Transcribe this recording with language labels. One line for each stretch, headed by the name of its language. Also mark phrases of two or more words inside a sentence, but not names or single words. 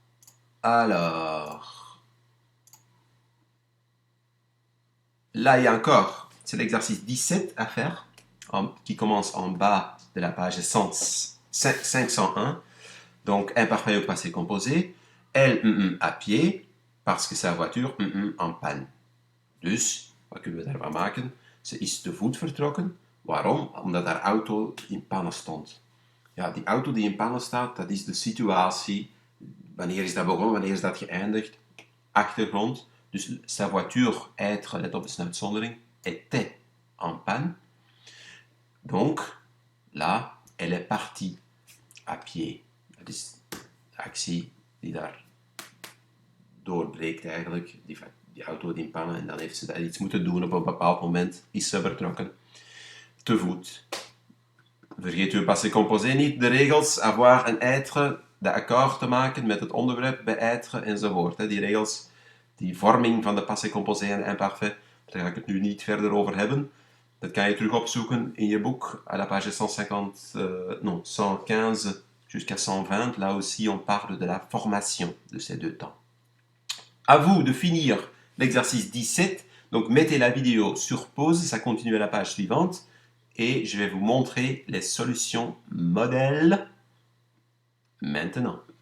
French: Alors, là, il y a encore, c'est l'exercice 17 à faire, qui commence en bas de la page 501. Donc, imparfait au passé composé. Elle à pied, parce que sa voiture en panne.
Dutch: Dus, wat kunnen we daarvan maken? Ze is te voet vertrokken. Waarom? Omdat haar auto in pannen stond. Ja, die auto die in pannen staat, dat is de situatie. Wanneer is dat begonnen? Wanneer is dat geëindigd? Achtergrond. Dus
French: sa voiture, être,
Dutch: let op, is een uitzondering,
French: était en panne. Donc, là, elle est partie à pied.
Dutch: Dat is de actie die daar doorbreekt eigenlijk. Die auto die in pannen en dan heeft ze daar iets moeten doen op een bepaald moment. Is ze vertrokken. Te voet. Vergeet uw
French: passé composé
Dutch: niet. De regels, avoir een être, de accord te maken met het onderwerp bij être enzovoort. Die regels, die vorming van de
French: passé composé
Dutch: en imparfait, daar ga ik het nu niet verder over hebben. Dat kan je terug opzoeken in je boek,
French: à la page 115 jusqu'à 120. Là aussi, on parle de la formation de ces deux temps. À vous de finir l'exercice 17. Donc, mettez la vidéo sur pause, ça continue à la page suivante. Et je vais vous montrer les solutions modèles maintenant.